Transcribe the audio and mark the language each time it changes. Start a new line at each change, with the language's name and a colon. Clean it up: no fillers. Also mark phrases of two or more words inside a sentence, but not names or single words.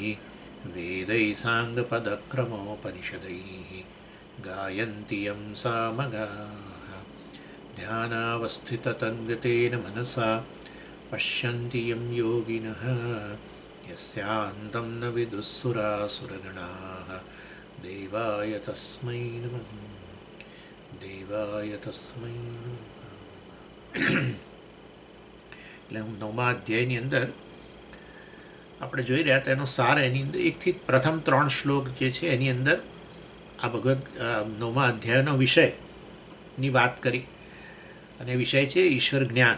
Sanskrit: वेदैः साङ्गपदक्रमोपनिषदैः गायन्ति यं सामगाः ध्यानावस्थिततन्गतेन मनसा पश्यन्ति यं योगिनः यस्यान्तं न विदुःसुरासुरगणाः देवाय तस्मै नमः देवाय तस्मै नमः।
Gujarati: એટલે હું 9મા અધ્યાયની અંદર આપણે જોઈ રહ્યા હતા એનો સાર એની અંદર એકથી પ્રથમ 3 શ્લોક જે છે એની અંદર આ ભગવદ્ 9મા અધ્યાયનો વિષયની વાત કરી અને વિષય છે ઈશ્વર જ્ઞાન.